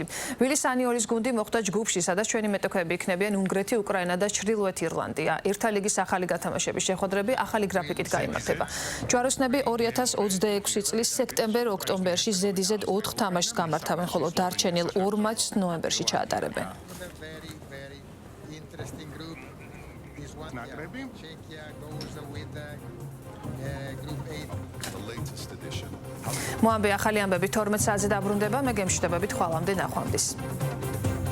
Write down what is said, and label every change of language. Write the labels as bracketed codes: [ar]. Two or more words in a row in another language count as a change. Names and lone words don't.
[ka] ვილის ანიოლის გუნდი მოხვდა ჯგუფში, სადაც ჩვენი მეტოქეები იქნებიან უნგრეთი, უკრაინა და ჩრდილოეთ ირლანდია. ერთა ლიგის ახალი გათამაშების შეხვედრები ახალი გრაფიკით გაიმართება. ჯვაროსნები 2026 წლის სექტემბერ-ოქტომბერში ზედიზედ 4 თამაშს გამართავენ, ხოლო დარჩენილ 2 მატჩს ნოემბერში ჩაატარებენ. [en] Interesting group. This one, Czechia goes with group 8. The latest edition. [ka] მოამბე ახალი ამბები 12 საათზე დაბრუნდება, მე გემშვიდობებით ხვალამდე ნახვამდის.